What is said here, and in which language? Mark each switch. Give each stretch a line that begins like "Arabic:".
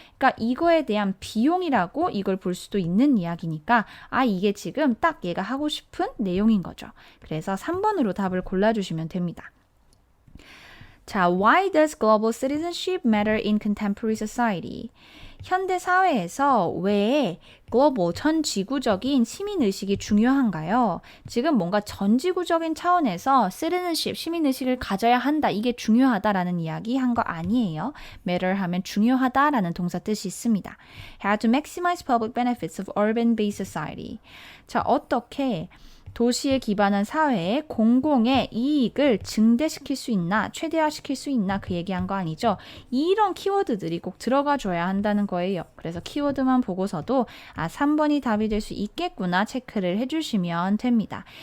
Korean: 그러니까 이거에 대한 비용이라고 이걸 볼 수도 있는 이야기니까 이게 지금 딱 얘가 하고 싶은 내용인 거죠. 그래서 3번으로 답을 골라주시면 됩니다.
English: 자, why does global citizenship matter in contemporary society?
Korean: 현대 사회에서 왜 글로벌 전 지구적인 시민 의식이 중요한가요? 지금 뭔가 전 지구적인 차원에서 citizenship 시민 의식을 가져야 한다. 이게 중요하다라는 이야기 한 거 아니에요. matter 하면 중요하다라는 동사 뜻이 있습니다.
English: How to maximize public benefits of urban-based society.
Korean: 자, 어떻게 도시에 기반한 사회의 공공의 이익을 증대시킬 수 있나, 최대화시킬 수 있나 그 얘기한 거 아니죠. 이런 키워드들이 꼭 들어가 줘야 한다는 거예요. 그래서 키워드만 보고서도 3번이 답이 될 수 있겠구나 체크를 해주시면 됩니다.